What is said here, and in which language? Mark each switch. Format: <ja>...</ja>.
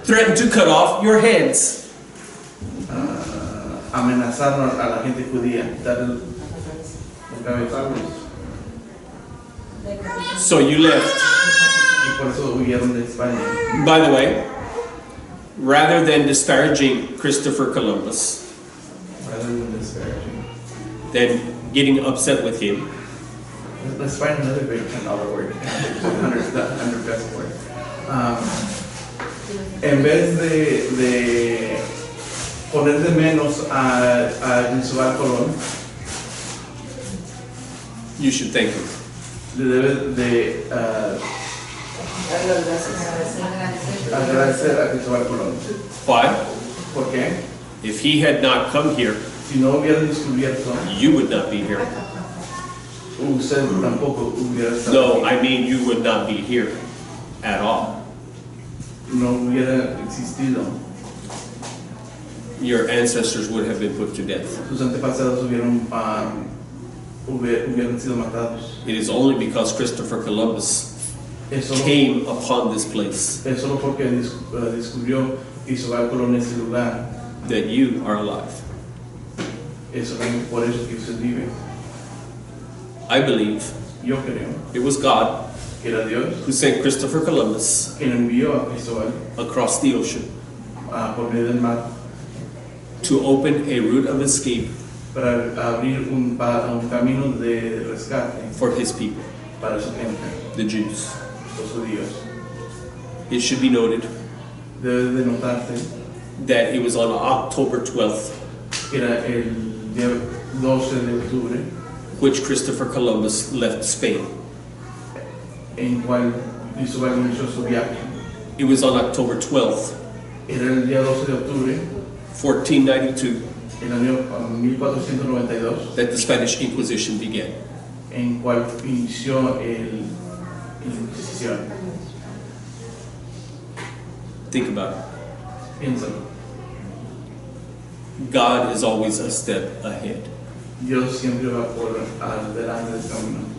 <en>threatened to cut off your heads.</en> <es>amenazaron a la gente judía, dar el cabeza.</es> <en>So you left.</en> <es>Y por eso huyeron de España.</es> <en>By the way, rather than disparaging Christopher Columbus, Rather than disparaging. than getting upset with him, Let's find another big another word. Under best word.</en> <es>En vez de poner de menos a Cristóbal Colón,</es> <en>you should thank him.</en> <es>le debe de agradecer a Cristóbal Colón.</es> <en>Why?</en> <es>¿Por qué?</es> <en>If he had not come here,</en> <es>Si no hubiera descubierto,</es> <en>you would not be here.</en> <es>usted tampoco hubiera estado</es> <en>No,</en> <es>aquí.</es> <en>I mean you would not be here at all.</en> <es>No hubiera existido.</es> <en>Your ancestors would have been put to death.</en> <es>Sus antepasados hubieran sido matados.</es> <en>It is only because Christopher Columbus</en> <es>Es solo,</es> <en>came upon this place</en> <es>es solo porque descubrió Cristóbal Colón ese lugar.</es> <en>that you are alive.</en> <es>Es solamente por eso que usted vive.</es> <en>I believe</en> <es>Yo creo</es> <en>it was God</en> <es>que era Dios</es> <en>who sent Christopher Columbus</en> <es>quien envió a Cristóbal</es> <en>across the ocean</en> <es>por medio del mar</es> <en>to open a route of escape</en> <es>para abrir un camino de rescate</es> <en>for his people,</en> <es>para su gente,</es> <en>the Jews.</en> <es>los judíos.</es> <en>It should be noted</en> <es>Debe de notarse</es> <en>that it was on October 12th</en> <es>que era el día 12 de octubre</es> <en>which Christopher Columbus left Spain.</en> <es>en cual Cristóbal inició su viaje.</es> <en>It was on October 12th,</en> <es>Era el día 12 de octubre,</es> <en>1492,</en> <es>el año 1492,</es> <en>that the Spanish Inquisition began.</en> <es>en cual inició la Inquisición.</es> <en>Think about it.</en> <es>Piénsalo,</es> <en>God is always a step ahead,</en> <es>Dios siempre va por delante del camino</es>